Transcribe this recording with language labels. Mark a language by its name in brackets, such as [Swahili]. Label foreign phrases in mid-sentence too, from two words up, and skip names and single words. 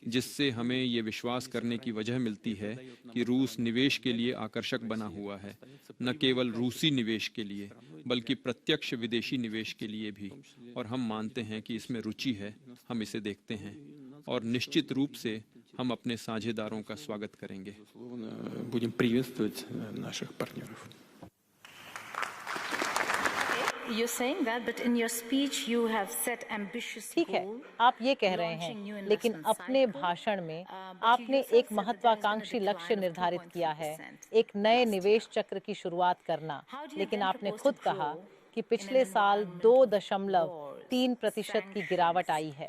[Hindi] जिससे हमें ये विश्वास करने की वजह मिलती है कि रूस निवेश के लिए आकर्षक बना हुआ है, न केवल रूसी निवेश के लिए बल्कि प्रत्यक्ष विदेशी निवेश के लिए भी। और हम मानते हैं कि इसमें रुचि है, हम इसे देखते हैं और निश्चित रूप से हम अपने साझेदारों का स्वागत करेंगे। [Russian] Будем приветствовать наших партнеров. [English] You're saying that, but in your speech you have set ambitious [Hindi] ठीक है, [English] goal. [Hindi] आप ये कह रहे हैं, लेकिन अपने भाषण में आपने एक महत्वाकांक्षी लक्ष्य निर्धारित किया है, एक नए निवेश चक्र की शुरुआत करना। लेकिन आपने खुद कहा कि पिछले साल 2.3% की गिरावट आई है।